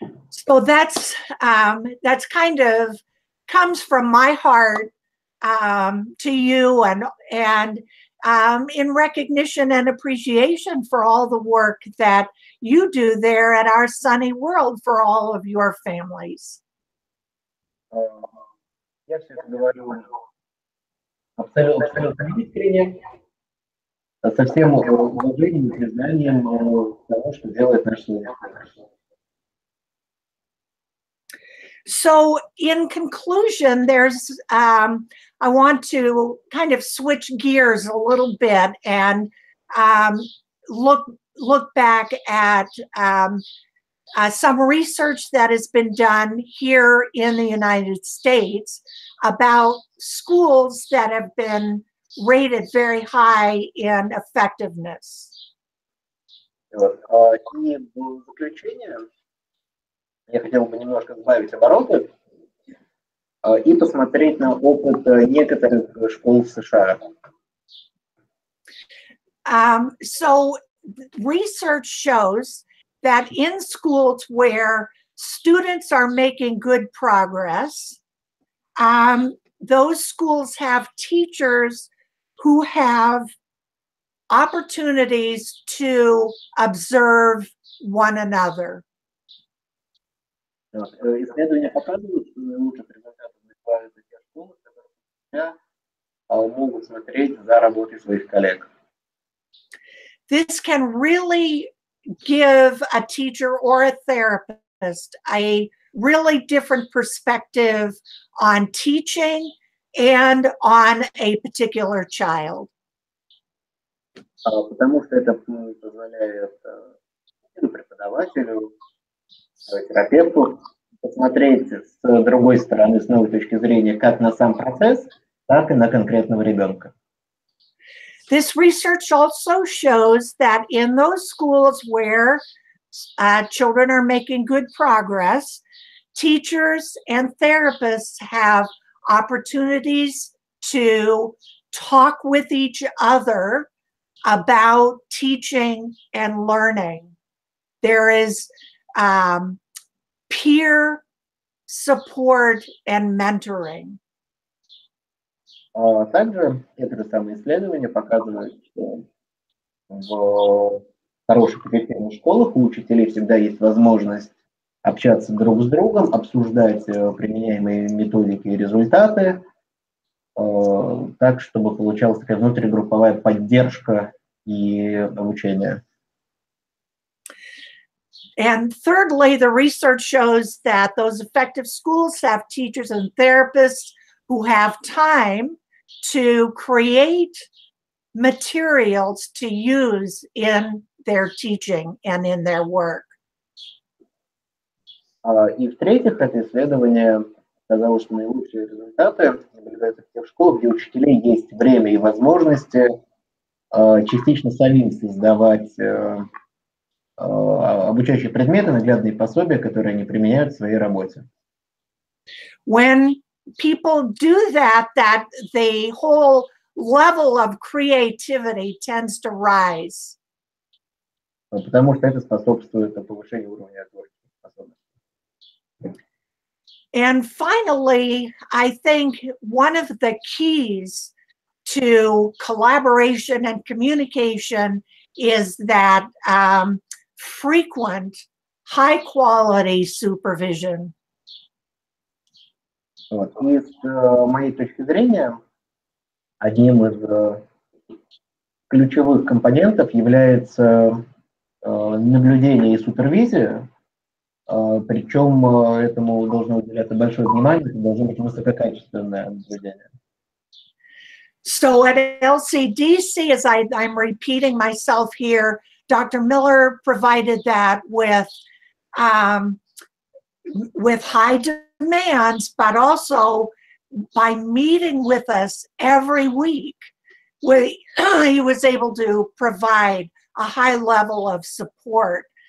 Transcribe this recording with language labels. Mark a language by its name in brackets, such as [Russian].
[English] So that's kind of comes from my heart to you and in recognition and appreciation for all the work that you do there at our Sunny World for all of your families. [Russian] Я все это говорю абсолютно искренне, со всем уважением и признанием того, что делает наш человек. [English] So in conclusion, there's I want to kind of switch gears a little bit and look back at some research that has been done here in the United States about schools that have been rated very high in effectiveness. [Russian] И в заключение я хотел бы немножко сбавить обороты и посмотреть на опыт некоторых школ в США. [English] So research shows that in schools where students are making good progress, those schools have teachers who have opportunities to observe one another. [Russian] Исследования показывают, что наилучших результатов добиваются те школы, которые могут смотреть за работой своих коллег. [English] This can really give a teacher or a therapist a really different perspective on teaching and on a particular child. [Russian] Потому что это позволяет преподавателю, терапевту посмотреть с другой стороны, с новой точки зрения, как на сам процесс, так и на конкретного ребенка. [English] This research also shows that in those schools where children are making good progress, teachers and therapists have opportunities to talk with each other about teaching and learning. There is peer support and mentoring. [Russian] Также это же самое исследование показывает, что в хороших эффективных школах у учителей всегда есть возможность общаться друг с другом, обсуждать применяемые методики и результаты, так, чтобы получалась такая внутригрупповая поддержка и обучение. [English] And thirdly, the research shows that those effective schools have teachers and therapists who have time to create materials to use in their teaching and in their work. [Russian] И в-третьих, это исследование показало, что наилучшие результаты наблюдаются в тех школах, где у учителей есть время и возможности частично самим создавать обучающие предметы, наглядные пособия, которые они применяют в своей работе. [English] When people do that, the whole level of creativity tends to rise. [Russian] Потому что это способствует повышению уровня творческих способностей. [English] And finally, I think one of the keys to collaboration and communication is that frequent, high-quality supervision. Вот. [Russian] И с моей точки зрения, одним из ключевых компонентов является наблюдение и супервизия, причем этому должно уделяться большое внимание, это должно быть высококачественное наблюдение. [English] So at LCDC, as I'm repeating myself here, Dr. Miller provided that with high demands, but also by meeting with us every week, he was able to provide a high level of support.